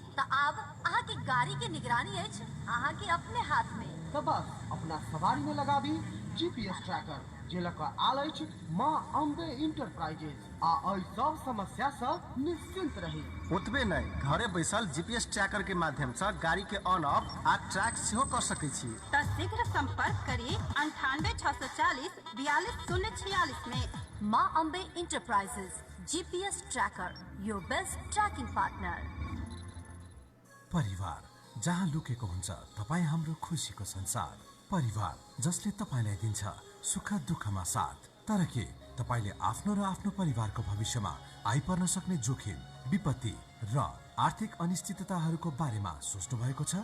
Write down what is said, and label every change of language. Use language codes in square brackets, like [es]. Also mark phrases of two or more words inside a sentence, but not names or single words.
[mai] तो अब अहाँ के गाड़ी के निगरानी अछि अहाँ के अपने हाथ में। तो बस अपना सवारी में लगाबी [en] GPS tracker, [mai] जे लऽ कऽ आल अछि माँ अम्बे इंटरप्राइजेज, आ एहि सब समस्या से निश्चिंत रही। ओतबे नहीं, घरे बैसल [en] GPS tracker [mai] के माध्यम से गाड़ी के [en] on off [mai] आ ट्रैक सेहो कर सकै छी। तो शीघ्र संपर्क करी 98 640 42 046 में। माँ अम्बे इंटरप्राइजेज, [en] GPS tracker, your best tracking partner. [ne] परिवार जहाँ लुकेको हुन्छ तपाईँ हाम्रो खुसीको संसार। परिवार जसले तपाईलाई दिन्छ सुख दुःखमा साथ। तर के तपाईले आफ्नो र आफ्नो परिवारको भविष्यमा आइपर्न सक्ने जोखिम, विपत्ति र आर्थिक अनिश्चितताहरूको बारेमा सोच्नु भएको छ?